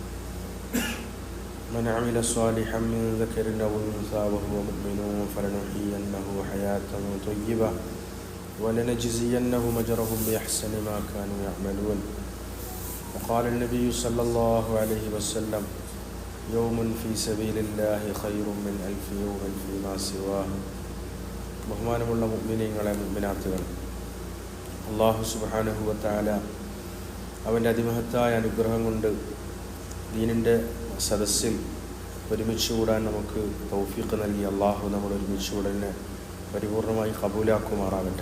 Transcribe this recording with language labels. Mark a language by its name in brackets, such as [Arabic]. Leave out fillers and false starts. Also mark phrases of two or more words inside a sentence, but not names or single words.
[Arabic] من عمل صالحا من ذكر أو أنثى وهو مؤمن فلنحيينه حياة طيبة ولنجزينهم أجرهم بأحسن ما كانوا يعملون. وقال النبي صلى الله عليه وسلم: يوم في سبيل الله خير من 1000 يوم فيما سواه. [Malayalam] ബഹുമാനമുള്ള മുഅ്മിനീങ്ങളെ, മുഅ്മിനാത്തുകൾ, [Arabic] الله سبحانه وتعالى [Malayalam] അവൻ്റെ അതിമഹത്തായ അനുഗ്രഹം കൊണ്ട് ദീനിൻ്റെ സദസ്സിൽ ഒരുമിച്ച് കൂടാൻ നമുക്ക് തൗഫീഖ് നൽകി അള്ളാഹു നമ്മൾ ഒരുമിച്ച് കൂടലിനെ പരിപൂർണമായി ഖബൂലാക്കുമാറാകട്ടെ.